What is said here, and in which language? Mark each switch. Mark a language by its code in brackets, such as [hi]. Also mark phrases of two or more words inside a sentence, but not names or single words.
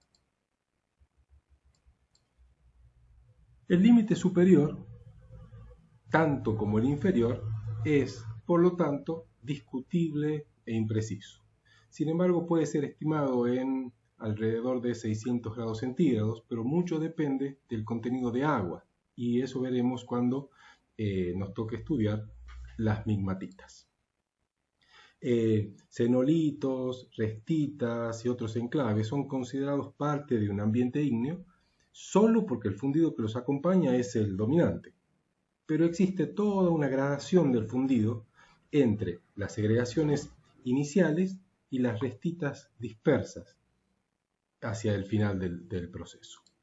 [es] El límite superior, tanto como el inferior, es, por lo tanto, discutible e impreciso. Sin embargo, puede ser estimado en alrededor de 600 grados centígrados, pero mucho depende del contenido de agua, y eso veremos cuando nos toque estudiar las migmatitas. Cenolitos, restitas y otros enclaves son considerados parte de un ambiente ígneo solo porque el fundido que los acompaña es el dominante. Pero existe toda una gradación del fundido entre las segregaciones iniciales y las restitas dispersas hacia el final del proceso.